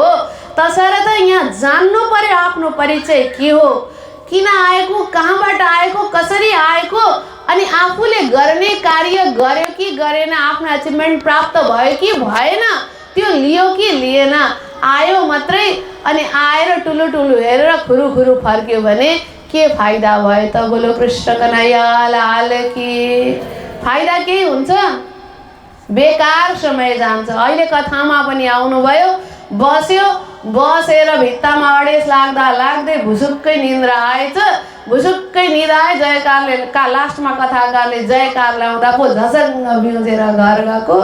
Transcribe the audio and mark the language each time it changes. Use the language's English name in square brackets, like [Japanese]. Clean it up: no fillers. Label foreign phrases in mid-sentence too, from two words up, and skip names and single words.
[Nepali] तसर्थ यहाँ जान्नु पर्यो आफ्नो परिचय के हो, किन आएको, कहाँबाट आएको, कसरी आएको, अनि आफूले गर्ने कार्य गर्यो कि गरेन, आफ्नो अचिभमेन्ट प्राप्त भयो कि भएन, त्यो लियो कि लिएन, आयो मात्रै अनि आएर टुलु टुलु हेरेर खुरु खुरु फर्क्यो भने के फाइदा भयो त? [Hindi] बोलो कृष्ण कन्हैया लाल की। [Nepali] फाइदा केही हुन्छ? बेकार समय जान्छ। अहिले कथामा पनि आउनुभयो, बस्यो, बसेर भित्तामा अडेस लाग्दा लाग्दै भुसुक्कै निन्द्रा आएछ। भुसुक्कै निद्रा आए, जयकारले लास्टमा कथाकारले जयकार ल्याउँदा पो झसङ्ग बिउजेर घर गएको।